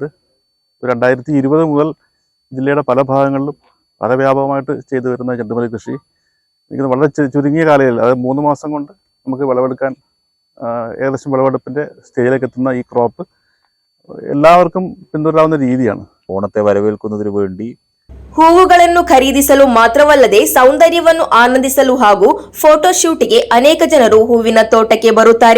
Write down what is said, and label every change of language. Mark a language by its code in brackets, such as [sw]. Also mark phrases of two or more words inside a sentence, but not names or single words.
[ml] 2020 മുതൽ ജില്ലയുടെ പല ഭാഗങ്ങളിലും വളരെ വ്യാപകമായിട്ട് ചെയ്തു വരുന്ന ചെണ്ടുമല്ലി കൃഷി എനിക്ക് വളരെ ചുരുങ്ങിയ കാലയളവിൽ, അതായത് 3 മാസം കൊണ്ട് നമുക്ക് വിളവെടുക്കാൻ ഏകദേശം വിളവെടുപ്പിൻ്റെ സ്റ്റേജിലേക്ക് എത്തുന്ന ഈ ക്രോപ്പ് എല്ലാവർക്കും പിന്തുടരാവുന്ന രീതിയാണ്. ഓണത്തെ വരവേൽക്കുന്നതിന് വേണ്ടി [kn] ಹೂವುಗಳನ್ನು ಖರೀದಿಸಲು ಮಾತ್ರವಲ್ಲದೆ ಸೌಂದರ್ಯವನ್ನು ಆನಂದಿಸಲು ಹಾಗೂ ಫೋಟೋಶೂಟ್ಗೆ ಅನೇಕ ಜನರು ಹೂವಿನ ತೋಟಕ್ಕೆ ಬರುತ್ತಾರೆ.